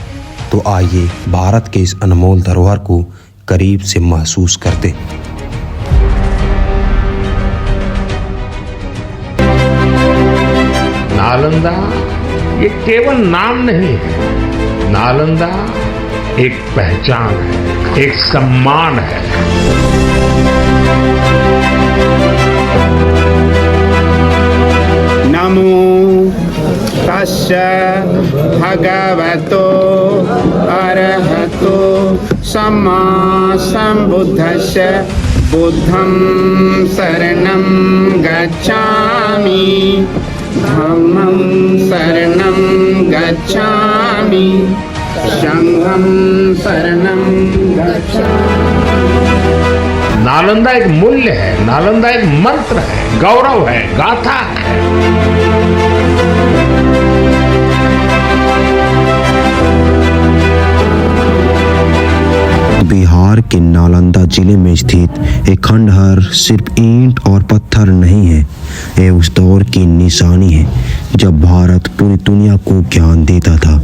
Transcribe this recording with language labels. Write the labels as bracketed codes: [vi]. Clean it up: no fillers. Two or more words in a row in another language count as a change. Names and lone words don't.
[hi] तो आइए भारत के इस अनमोल धरोहर को करीब से महसूस करते हैं। नालंदा ये केवल नाम नहीं है, नालंदा एक पहचान है, एक सम्मान है। [pi] नमो तस्य भगवतो अरहतो सम्मा सम्बुद्धस्य बुद्धं शरणं गच्छामि धम्मं शरणं गच्छामि संघं शरणं गच्छामि। [hi] नालंदा एक मूल्य है, नालंदा एक मंत्र है, गौरव है, गाथा है। बिहार के नालंदा जिले में स्थित एक खंडहर सिर्फ ईंट और पत्थर नहीं है, ये उस दौर की निशानी है जब भारत पूरी दुनिया को ज्ञान देता था।